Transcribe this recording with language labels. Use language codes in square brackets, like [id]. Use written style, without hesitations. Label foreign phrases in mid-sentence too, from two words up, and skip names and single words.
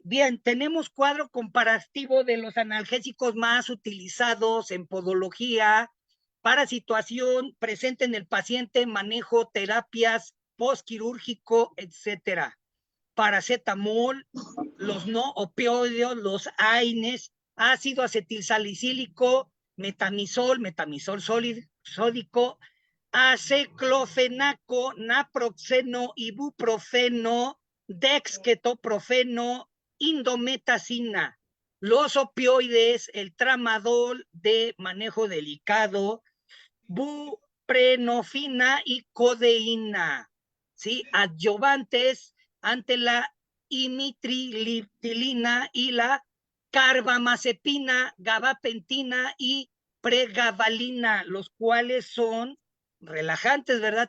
[es] Bien, tenemos cuadro comparativo de los analgésicos más utilizados en podología para situación presente en el paciente, manejo, terapias, postquirúrgico, etcétera. Paracetamol, los no opioides, los AINES, ácido acetilsalicílico, metamizol sódico, aceclofenaco, naproxeno, ibuprofeno, dexketoprofeno, indometacina. Los opioides: el tramadol de manejo delicado, buprenofina y codeína, ¿sí? Adyuvantes ante la imitriptilina y la carbamazepina, gabapentina y pregabalina, los cuales son relajantes, ¿verdad?